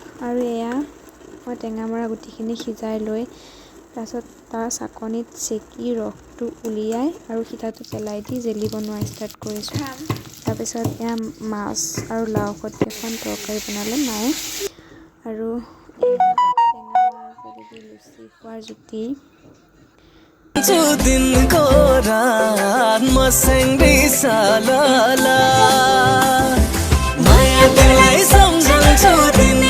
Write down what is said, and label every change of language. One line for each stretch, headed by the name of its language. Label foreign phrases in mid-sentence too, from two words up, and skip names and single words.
Assamese: আৰু এয়া মই টেঙামৰা গুটিখিনি সিজাই লৈ তাৰপিছত তাৰ চাকনিত চেকি ৰসটো উলিয়াই আৰু সিঠাটো পেলাই দি জেলি বনোৱা ষ্টাৰ্ট কৰিছোঁ। তাৰপিছত এয়া মাছ আৰু লাও সৈতে এখন তৰকাৰী বনালে মায়ে, আৰু টেঙামৰা জেলি দি লুচি খোৱাৰ জুতি।
Nepali: दिन को रात मसँगै सालाला माया तिमीलाई सम्झन्छु।